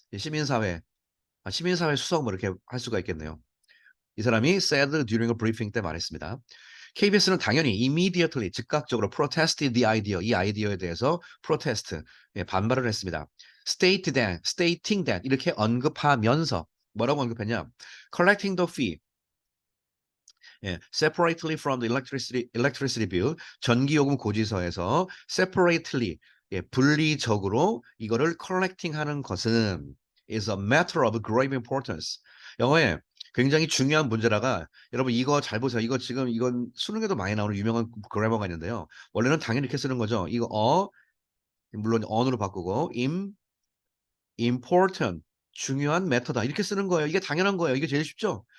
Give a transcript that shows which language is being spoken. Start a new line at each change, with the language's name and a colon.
Korean: 시민사회 시민사회 수석 뭐 이렇게 할 수가 있겠네요. 이 사람이
English: said during a briefing
Korean: 때 말했습니다. KBS는 당연히 immediately 즉각적으로
English: protested the idea
Korean: 이 아이디어에 대해서 protest 반발을 했습니다.
English: stating that
Korean: 이렇게 언급하면서 뭐라고 언급했냐?
English: collecting the fee separately from the electricity bill
Korean: 전기요금 고지서에서
English: separately
Korean: 분리적으로 이거를
English: collecting하는 것은 is a matter of grave importance.
Korean: 영어에 굉장히 중요한 문제라가 여러분 이거 잘 보세요. 이거 지금 이건 수능에도 많이 나오는 유명한 그래머가 있는데요. 원래는 당연히 이렇게 쓰는 거죠. 이거 물론 on으로 바꾸고 important 중요한 매터다 이렇게 쓰는 거예요. 이게 당연한 거예요. 이게 제일 쉽죠.